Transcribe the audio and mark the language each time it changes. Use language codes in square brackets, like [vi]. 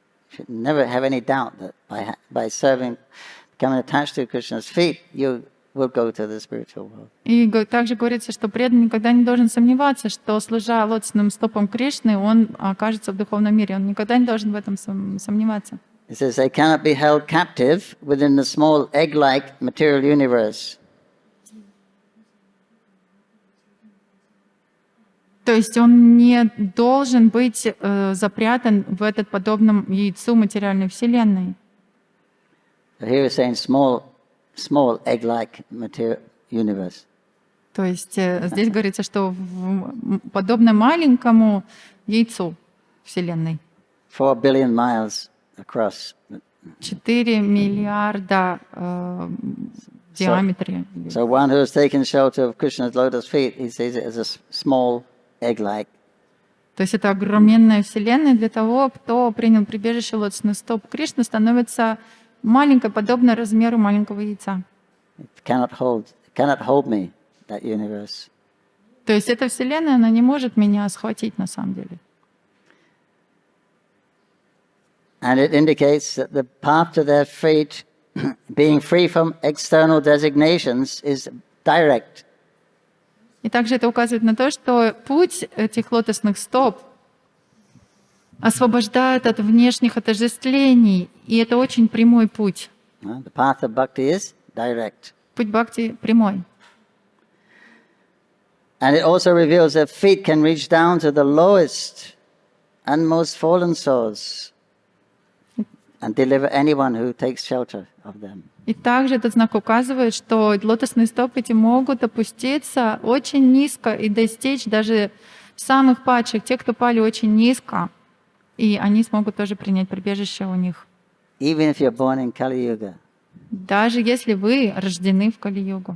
[en] Should never have any doubt that by serving, becoming attached to Krishna's feet, you will go to the spiritual world. [ru] И также говорится, что преданный никогда не должен сомневаться, что, служа лотосным стопам Кришны, он окажется в духовном мире. Он никогда не должен в этом сомневаться. [en] It says they cannot be held captive within the small egg-like material universe. [ru] То есть он не должен быть запрятан в этот подобном яйцу материальной вселенной. [en] So here we're saying small egg-like material universe. [ru] То есть здесь говорится, что подобно маленькому яйцу вселенной. [en] 4 billion miles across. [ru] 4 миллиарда в диаметре. [en] So one who has taken shelter of Krishna's lotus feet, he sees it as a small egg-like. [ru] То есть это огроменная вселенная для того, кто принял прибежище лотосных стоп Кришны, становится маленькой, подобно размеру маленького яйца. [en] It cannot hold me, that universe. [ru] То есть эта вселенная, она не может меня схватить на самом деле. [en] And it indicates that the path to their fate, being free from external designations, is direct. [ru] И также это указывает на то, что путь этих лотосных стоп освобождает от внешних отождествлений, и это очень прямой путь. [en] The path of bhakti is direct. [ru] Путь бхакти прямой. [en] And it also reveals that feet can reach down to the lowest and most fallen souls and deliver anyone who takes shelter of them. [ru] И также этот знак указывает, что лотосные стопы эти могут опуститься очень низко и достичь даже самых падших, тех, кто пали очень низко, и они смогут тоже принять прибежище у них. [en] Even if you're born in Kali Yuga. [ru] Даже если вы рождены в Кали-югу.